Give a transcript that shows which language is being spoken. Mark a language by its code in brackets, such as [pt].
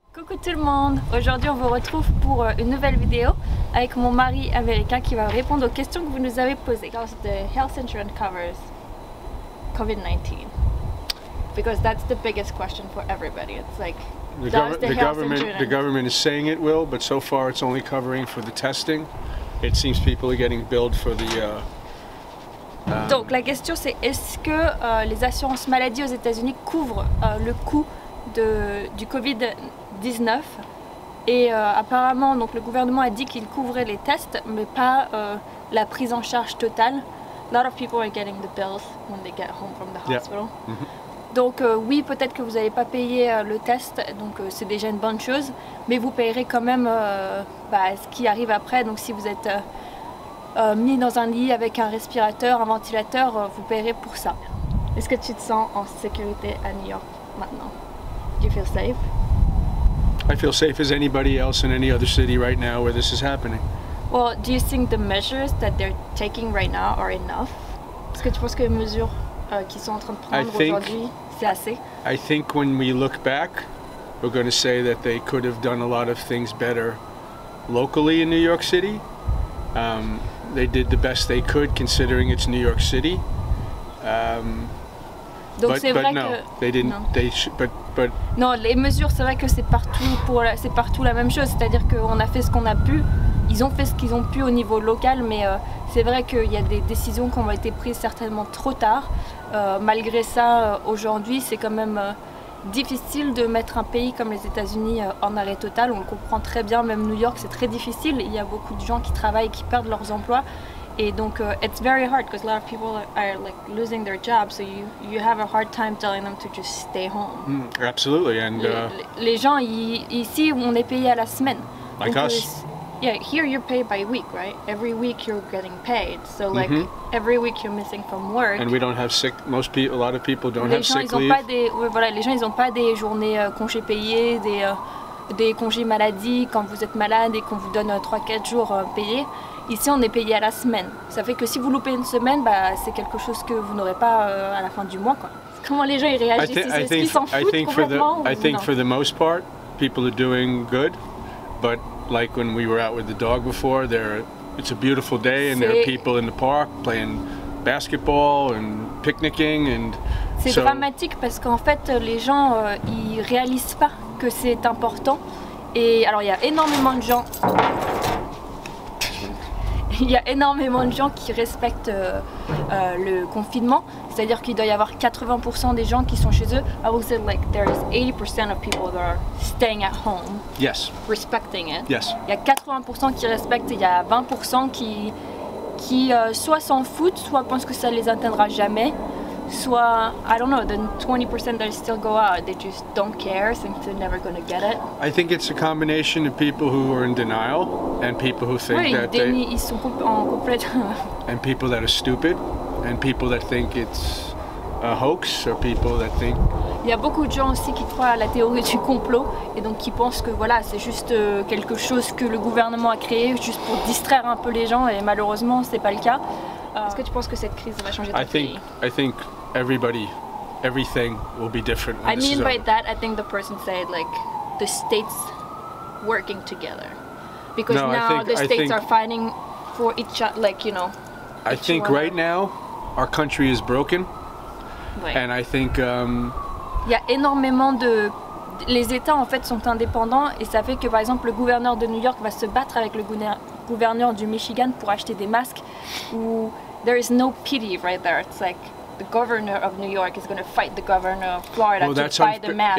[fr] Coucou tout le monde, aujourd'hui on vous retrouve pour une nouvelle vidéo avec mon mari américain qui va répondre aux questions que vous nous avez posées. [en] Because the health insurance covers COVID-19 because that's the biggest question for everybody. It's like the government is saying it will, but so far it's only covering for the testing. It seems people are getting billed for the [fr] Donc la question c'est est-ce que les assurances maladie aux États-Unis couvrent le coût du Covid-19 et apparemment donc, le gouvernement a dit qu'il couvrait les tests mais pas la prise en charge totale. [en] A lot of people are getting the bills when they get home from the hospital. Yeah. [fr] Donc oui, peut-être que vous n'allez pas payer le test, donc c'est déjà une bonne chose, mais vous payerez quand même ce qui arrive après. Donc si vous êtes mis dans un lit avec un respirateur, un ventilateur, vous payerez pour ça. Est-ce que tu te sens en sécurité à New York maintenant? [en] Do you feel safe? I feel safe as anybody else in any other city right now where this is happening. Well, do you think the measures that they're taking right now are enough? [fr] Est-ce que tu penses que les mesures qu'ils sont en train de prendre aujourd'hui, c'est assez? [en] I think when we look back, we're going to say that they could have done a lot of things better locally in New York City. They did the best they could considering it's New York City. [fr] Donc c'est vrai [en] no, [fr] que [en] they didn't. [fr] Non. [en] They but [fr] non, les mesures, c'est vrai que c'est partout la même chose. C'est-à-dire qu'on a fait ce qu'on a pu. Ils ont fait ce qu'ils ont pu au niveau local, mais c'est vrai qu'il y a des décisions qui ont été prises certainement trop tard. Malgré ça, aujourd'hui, c'est quand même difficile de mettre un pays comme les États-Unis en arrêt total. On le comprend très bien, même New York, c'est très difficile. Il y a beaucoup de gens qui travaillent, qui perdent leurs emplois. Et donc, [en] it's very hard because a lot of people are like losing their jobs, so you have a hard time telling them to just stay home. Absolutely, and [fr] les gens ici, on est payé à la semaine. [en] Like [fr] donc, [en] us. Yeah, here you're paid by week, right? Every week you're getting paid. So like every week you're missing from work. And we don't have sick. A lot of people don't have sick leave. [fr] Les gens ils n'ont pas des journées congés payés, des congés maladie quand vous êtes malade et qu'on vous donne 3-4 jours payés. Ici on est payé à la semaine. Ça fait que si vous loupez une semaine, c'est quelque chose que vous n'aurez pas à la fin du mois, quoi. Comment les gens ils réagissent? Est-ce qu'ils s'en foutent complètement? [en] I think for the most part, people are doing good, but like when we were out with the dog before, it's a beautiful day and there are people in the park playing basketball and picnicking and. [fr] C'est dramatique parce qu'en fait les gens ils réalisent pas que c'est important et alors il y a énormément de gens. Il y a énormément de gens qui respectent le confinement, c'est-à-dire qu'il doit y avoir 80% des gens qui sont chez eux. [en] I would say like there is 80% of people that are staying at home. Yes. Respecting it. Yes. [fr] Il y a 80% qui respectent et il y a 20% qui soit s'en foutent, soit pensent que ça les atteindra jamais, soit, [en] I don't know, the 20% that still go out, they just don't care, think they're never going to get it. I think it's a combination of people who are in denial and people who think that [fr] ils sont en complète... [en] and people that are stupid and people that think it's a hoax or people that think... [fr] Il y a beaucoup de gens aussi qui croient à la théorie du complot et donc qui pensent que voilà, c'est juste quelque chose que le gouvernement a créé juste pour distraire un peu les gens et malheureusement c'est pas le cas. Est-ce que tu penses que cette crise va changer ton pays? [en] I think everything will be different. I mean by that, I think the person said like the states working together, because now the states are fighting for each other, like you know. I think right now our country is broken, and I think. [fr] Il y a énormément de. Les États en fait sont indépendants et ça fait que par exemple le gouverneur de New York va se battre avec le gouverneur du Michigan pour acheter des masques où [en] there is no pity right there. It's like the governor of New York is going to fight the governor of Florida to buy the mask.